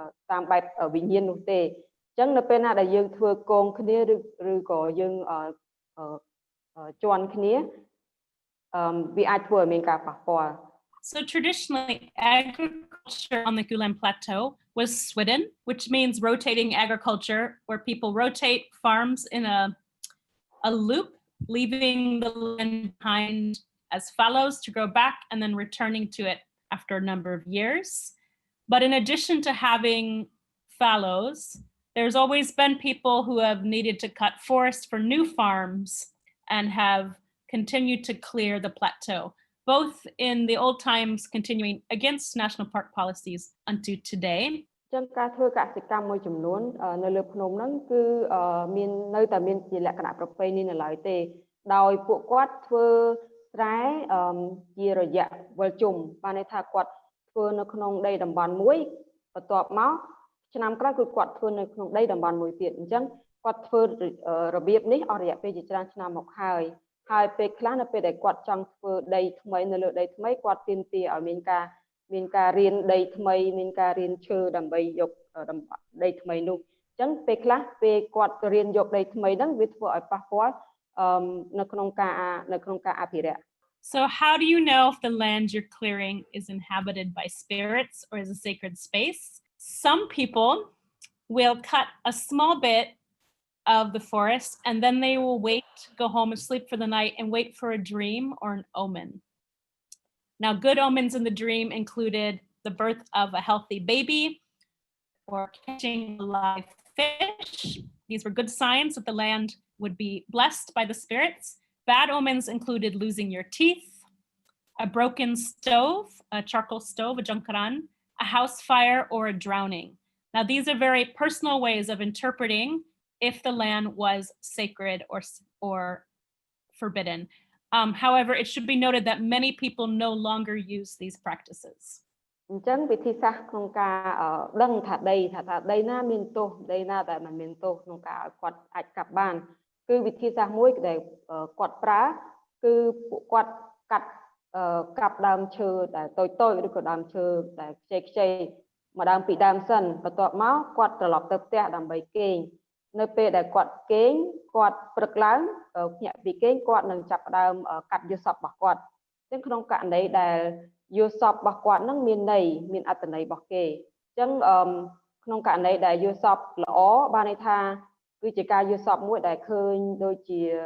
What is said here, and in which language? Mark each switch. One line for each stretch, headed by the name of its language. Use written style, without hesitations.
Khmer: តាមបែបវិញ្ញាណនោះទេអញ្ចឹងនៅពេលណាដែលយើងធ្វើកងគ្នាឬក៏យើងជន់គ្នាវាអាចធ្វើឲ្យមានការប៉ះពាល់
English: So traditionally, agriculture on the Kulen plateau was swidden, which means rotating agriculture, where people rotate farms in a loop, leaving the land behind as fallows to grow back and then returning to it after a number of years. But in addition to having fallows, there's always been people who have needed to cut forest for new farms and have continued to clear the plateau, both in the old times continuing against national park policies unto today.
Khmer: ចឹងការធ្វើកសិកម្មមួយចំនួននៅលើភ្នំហ្នឹងគឺមាននៅតែមានជាលក្ខណៈប្រពៃណីនៅឡើយទេដោយពួកគាត់ធ្វើស្រែជារយៈវិលជុំបានន័យថាគាត់ធ្វើនៅក្នុងដីតំបន់មួយបន្ទាប់មកឆ្នាំក្រោយគឺគាត់ធ្វើនៅក្នុងដីតំបន់មួយទៀតអញ្ចឹងគាត់ធ្វើរបៀបនេះអស់រយៈពេលជាច្រើនឆ្នាំមកហើយពេលខ្លះនៅពេលដែលគាត់ចង់ធ្វើដីថ្មីនៅលើដីថ្មីគាត់ទាមទារឲ្យមាន ការរៀនដីថ្មីមានការរៀនឈើដើម្បីយកដីថ្មីនោះអញ្ចឹងពេលខ្លះពេលគាត់រៀនយកដីថ្មីហ្នឹងវាធ្វើឲ្យប៉ះពាល់នៅក្នុងការអភិរក្ស
English: So how do you know if the land you're clearing is inhabited by spirits or is a sacred space? Some people will cut a small bit of the forest and then they will wait, go home and sleep for the night and wait for a dream or an omen. Now, good omens in the dream included the birth of a healthy baby or catching a live fish. These were good signs that the land would be blessed by the spirits. Bad omens included losing your teeth, a broken stove, a charcoal stove, a jangkaran, a house fire, or a drowning. Now, these are very personal ways of interpreting if the land was sacred or forbidden. However, it should be noted that many people no longer use these practices.
Khmer: អញ្ចឹងវិធីសាស្ត្រក្នុងការដឹងថាដីណាមានទោសដីណាដែលមិនមានទោសក្នុងការឲ្យគាត់អាចកាប់បានគឺវិធីសាស្ត្រមួយដែលគាត់ប្រើគឺពួកគាត់ កាប់ដើមឈើដែលតូចៗឬក៏ដើមឈើដែលខ្ចីមកដើមពីដើមសិនបន្ទាប់មកគាត់ត្រឡប់ទៅផ្ទះដើម្បីគេងនៅពេលដែលគាត់គេងគាត់ព្រឹកឡើងភ្ញាក់ពីគេងគាត់នឹងចាប់ផ្ដើមកាត់យកសពរបស់គាត់អញ្ចឹងក្នុងករណីដែលយកសពរបស់គាត់នឹងមានន័យមានអត្ថន័យរបស់គេអញ្ចឹងក្នុងករណីដែលយកសពល្អបានន័យថាគឺជាការយកសពមួយដែលឃើញដូចជា